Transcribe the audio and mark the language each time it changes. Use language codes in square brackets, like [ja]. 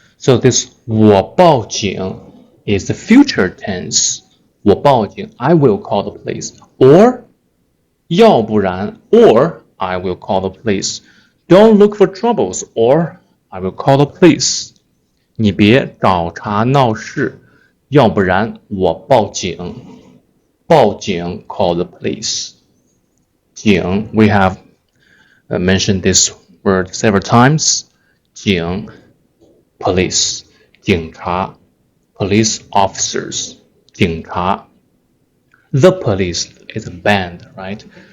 [en] So this 我报警 is the future tense. 我报警 I will call the police. Or 要不然 or I will call the police. Don't look for troubles or I will call the police. [zh] 你别找茬闹事，要不然我报警。 [en] 报警 call the police. 警 we have mentioned this word several times. 警 police 警察 police officers 警察 The police is a band, right?